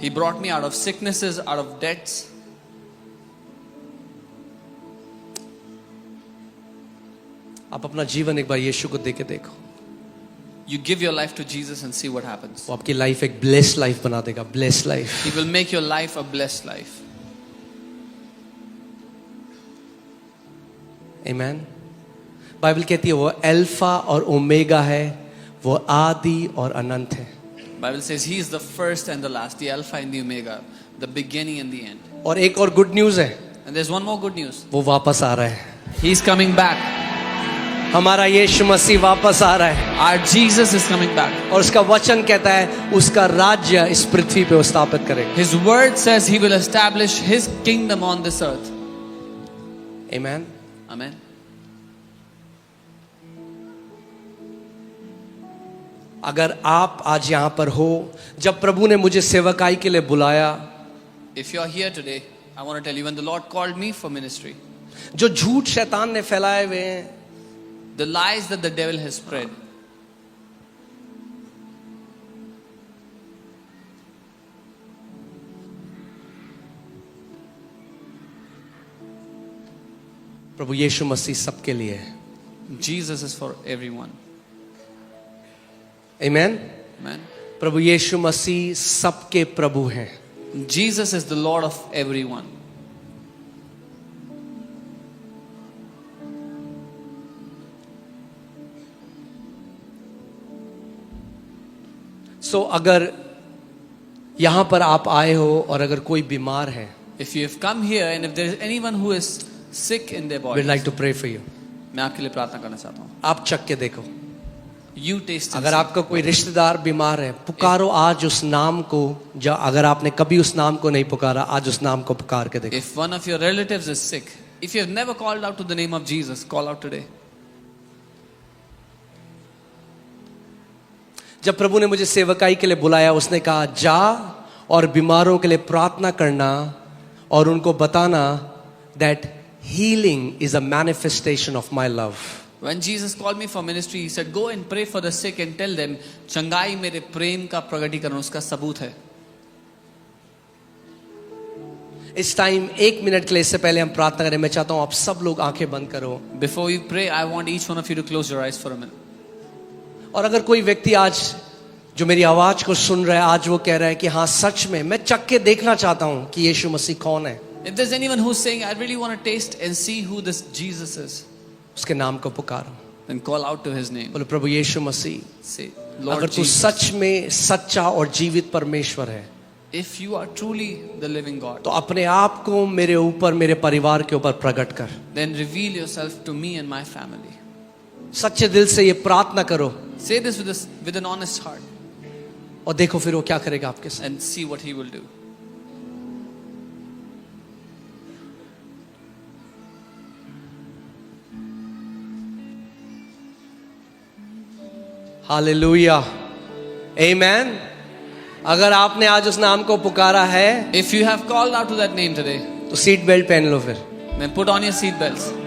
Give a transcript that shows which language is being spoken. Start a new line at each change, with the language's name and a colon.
English: He brought me out of sicknesses, out of debts.
Hindi: आप अपना जीवन एक बार यीशु को देके देखो,
English: You give your life to Jesus and see what happens.
Hindi: वो आपकी लाइफ एक ब्लेस्ड लाइफ बना देगा।
English: Blessed life. He will make your life a blessed life.
Hindi: आमीन। बाइबल कहती है वो अल्फा और ओमेगा है, वो आदि और अनंत है।
English: Bible says he is the first and the last, the Alpha and the Omega, the beginning and the end.
Hindi: और एक और गुड न्यूज है,
English: And there's one more good news.
Hindi: वो वापस आ रहा है।
English: He's coming back.
Hindi: हमारा यीशु मसीह वापस आ रहा है
English: Our Jesus is coming back.
Hindi: और उसका वचन कहता है उसका राज्य इस पृथ्वी पे वो स्थापित करेगा।
English: His word says he will establish his kingdom on this earth.
Hindi: आमीन।
English: Amen.
Hindi: अगर आप आज यहाँ पर हो, जब प्रभु ने मुझे सेवकाई के लिए बुलाया,
English: If you are here today, I want to tell you, when the Lord called me for ministry,
Hindi: जो झूठ शैतान ने फैलाए हुए हैं,
English: the lies that the devil has spread,
Hindi: प्रभु यीशु मसीह सबके लिए है।
English: Jesus is for everyone.
Hindi: आमीन।
English: Amen.
Hindi: प्रभु यीशु मसीह सबके प्रभु हैं।
English: Jesus is the Lord of everyone.
Hindi: सो अगर यहां पर आप आए हो और अगर कोई बीमार है,
English: If you have come here and if there is anyone who is sick in their body, we'd like to pray for you.
Hindi: मैं आपके लिए प्रार्थना करना चाहता हूँ. आप चख के देखो।
English: You taste and
Hindi: अगर
English: see.
Hindi: आपका कोई रिश्तेदार बीमार है, पुकारो आज उस नाम को। जो अगर आपने कभी उस नाम को नहीं पुकारा, आज उस नाम को पुकार के देखो।
English: If one of your relatives is sick, if you have never called out to the name of Jesus, call out today.
Hindi: जब प्रभु ने मुझे सेवकाई के लिए बुलाया, उसने कहा जा और बीमारों के लिए प्रार्थना करना और उनको बताना
English: that healing is a manifestation of my love. When Jesus called me for ministry, he said, go and pray for the sick and tell them,
Hindi: चंगाई मेरे प्रेम का प्रकटीकरण, उसका सबूत है. इस टाइम 1 मिनट के लिए, इससे पहले हम प्रार्थना करें, मैं चाहता हूं आप सब लोग आंखें बंद करो।
English: Before we pray, I want each one of you to close your eyes for a minute.
Hindi: और अगर कोई व्यक्ति आज जो मेरी आवाज को सुन रहा है, आज वो कह रहा है कि हाँ सच में मैं चख के देखना चाहता हूं कि यीशु मसीह कौन है,
English: If there's anyone who's saying, I really want to taste and see who this Jesus is,
Hindi: उसके नाम को पुकारो।
English: then call out to his name.
Hindi: बोलो प्रभु यीशु मसीह,
English: Say,
Hindi: अगर
English: Lord
Hindi: तू
English: Jesus,
Hindi: सच में सच्चा और जीवित परमेश्वर है,
English: if you are truly the living God,
Hindi: तो अपने आप को मेरे ऊपर, मेरे परिवार के ऊपर प्रकट कर।
English: then reveal yourself to me and my family.
Hindi: सच्चे दिल से ये प्रार्थना करो
English: Say this with an honest heart
Hindi: और देखो फिर वो क्या करेगा आपके साथ।
English: and see what he will do.
Hindi: Hallelujah, आमेन। अगर आपने आज उस नाम को पुकारा है
English: If you have called out to that name today,
Hindi: तो सीट बेल्ट पहन लो फिर,
English: then put on your seat belts,